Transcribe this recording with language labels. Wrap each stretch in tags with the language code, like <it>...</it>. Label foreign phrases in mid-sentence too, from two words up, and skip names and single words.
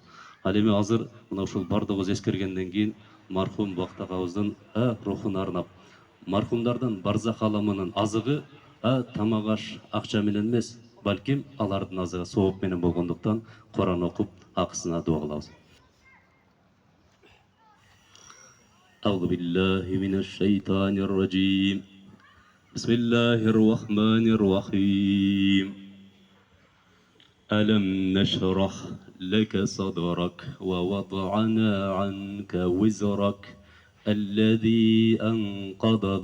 <ky>Ал эми азыр мына ушул бардыгыбыз эскергенден кийин мархум Бакыт агабыздын рухуна арнап, мархумдардын барзах аламынын азыгы тамак аш акча менен эмес, балким алардын азыгы сооп менен болгондуктан Кур'ан окуп акысына дуа кылабыз.</ky> <ar>أعوذ بالله من الشيطان الرجيم. بسم الله الرحمن الرحيم. ألم نشرح لك صدرك ووضعنا عنك وزرك الذي أنقض</ar>